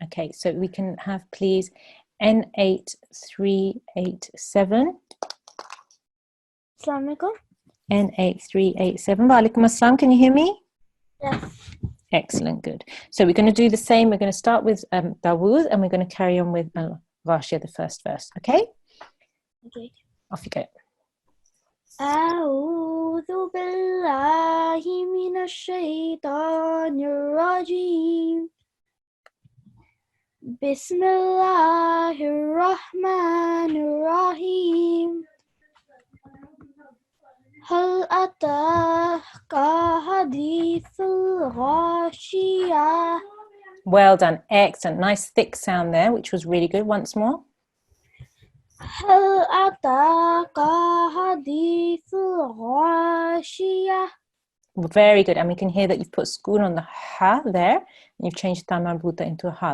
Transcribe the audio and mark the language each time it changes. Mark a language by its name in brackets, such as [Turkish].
[English] Okay, so we can have please N8387. [Arabic] Assalamualaikum. [English] N8387. [Arabic] Wa alaikum assalam. [English] Can you hear me? Yes. Excellent, good. So we're going to do the same. We're going to start with Dawood and we're going to carry on with Rashia, the first verse. Okay? Okay. Off you go. [Arabic] أعوذ بالله من الشيطان الرجيم بسم الله الرحمن الرحيم هل أتاك حديث الغاشية. [English] Well done. Excellent. Nice thick sound there, which was really good. Once more. [Arabic] هل أتاك حديث الغاشية. [English] Very good. And we can hear that you've put schoon on the ha there. And you've changed ta marbuta into a ha.